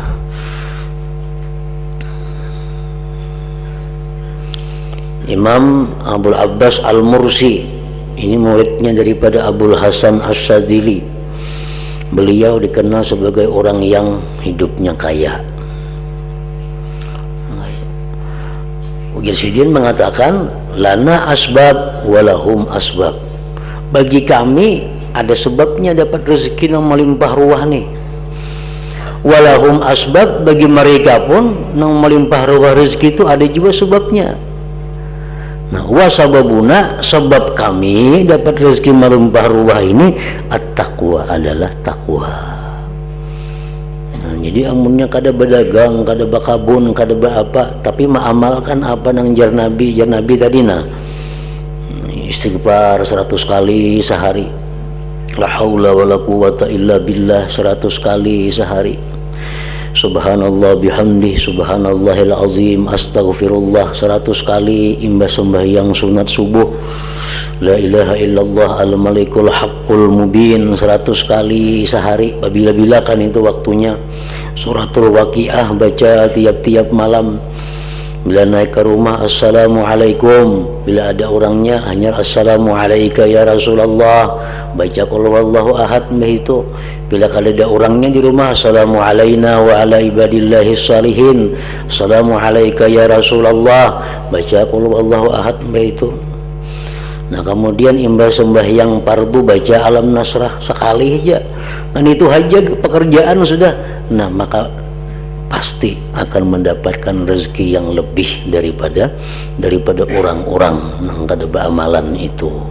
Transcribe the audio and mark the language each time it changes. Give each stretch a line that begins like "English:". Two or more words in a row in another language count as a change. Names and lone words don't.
Indonesian: Imam Abul Abbas Al-Mursi, ini muridnya daripada Abul Hasan As-Sadzili. Beliau dikenal sebagai orang yang hidupnya kaya. Ugil Sidin mengatakan,
Arabic: لنا أسباب ولهم أسباب.
Indonesian: Bagi kami ada sebabnya dapat rezeki yang melimpah ruah nih.
Arabic: ولهم أسباب,
Indonesian: bagi mereka pun yang melimpah ruah rezeki itu ada juga sebabnya. Nah, wasababuna, sebab kami dapat rezeki melimpah ruah ini at-taqwa, adalah takwa.
Banjar: Nah, jadi amunnya kada berdagang, kada bakabun, kada apa, tapi mengamalkan apa nang jar Nabi tadi nah.
Indonesian: Istighfar 100 kali sehari.
Arabic: لا حول ولا قوة إلا بالله
Indonesian: 100 kali sehari.
Arabic: سبحان الله وبحمده، سبحان الله العظيم، أستغفر الله
Indonesian: 100 kali imbas sembahyang sunat subuh.
Arabic: لا إله إلا الله الملك الحق المبين 100
Indonesian: kali sehari. Bila-bila kan itu waktunya. Suratul Waqiah baca tiap-tiap malam. Bila naik ke rumah, assalamualaikum. Bila ada orangnya, hanya
Arabic: السلام عليكم يا رسول الله.
Indonesian: Baca
Arabic: قل هو الله أحد
Indonesian: itu. Bila ada orangnya di rumah,
Arabic: السلام عليكم وعلى عباد الله الصالحين. السلام عليكم يا رسول الله. Baca قل هو الله أحد itu.
Indonesian: Nah, kemudian imbas sembahyang fardu baca
Arabic: ألم نشرح
Indonesian: sekali aja. Dan itu aja pekerjaan sudah. Nah, maka pasti akan mendapatkan rezeki yang lebih daripada orang-orang yang kada beramalan itu.